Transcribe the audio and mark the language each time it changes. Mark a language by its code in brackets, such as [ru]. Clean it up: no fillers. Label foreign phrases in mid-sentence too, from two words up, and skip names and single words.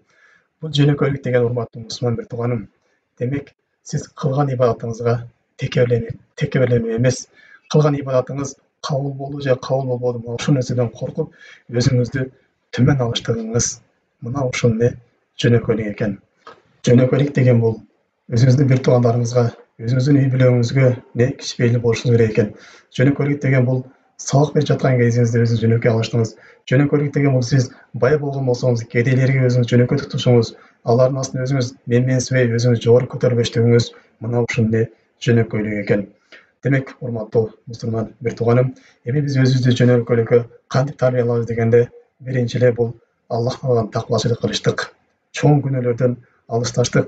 [ky] Бул жөнөкөйлүк деген, урматтуу мусулман тууганым, демек, сиз кылган ибадатыңызга текеберленүү эмес, кылган ибадатыңыз кабыл болду же кабыл болбоду, мына ушул нерседен коркуп, өзүңүздү төмөн алыштыгыңыз, мына ушул жөнөкөйлүк экен. Жөнөкөйлүк деген бул өзүңүздүн бир туугандарыңызга өзіңіздің үй бүлөгүңүзгө не кичпейли болушуңуз керек экен. Жөнөкөйлүк деген бул сабак берип жаткан кезиңизде өзүңүз жөнөкөй алыштыңыз. Жөнөкөйлүк деген бул сиз бай болгон болсоңуз, кедейлерге өзүңүз жөнөкөй тутушуңуз, алардын астында өзүңүз менменсибей, өзүңүз жогору көтөрүлбөштүгүңүз мына ушул жөнөкөйлүк экен. Демек, урматтуу мусулман бир тууганым, эми биз өзүбүздү жөнөкөйлүккө кантип тарбиялайбыз дегенде, биринчи эле бул Аллах тааладан такыбачылык кылыштык, чоң күнөөлөрдөн алысташтык.